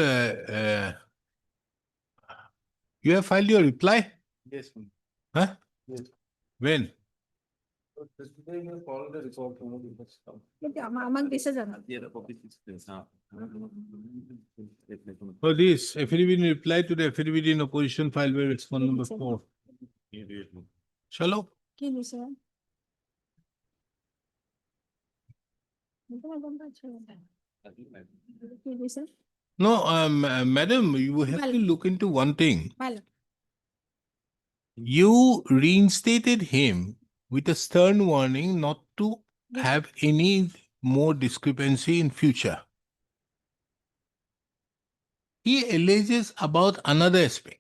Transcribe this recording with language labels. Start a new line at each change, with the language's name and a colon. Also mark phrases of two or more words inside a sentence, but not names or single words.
English: You have filed your reply? Yes, ma'am. Huh? Yes. When? So today we have followed the report from the because.
Assamese: কিন্তু আমাক দিছে জানো?
English: Yeah, the copy is this now. For this affidavit in reply to the affidavit in opposition filed by response number 4. Chalo.
Assamese: কি দিছে? গম পাইছো। কি দিছে?
English: No, madam, you have to look into one thing.
Assamese: ভালো।
English: You reinstated him with a stern warning not to have any more discrepancy in future. He alleges about another aspect.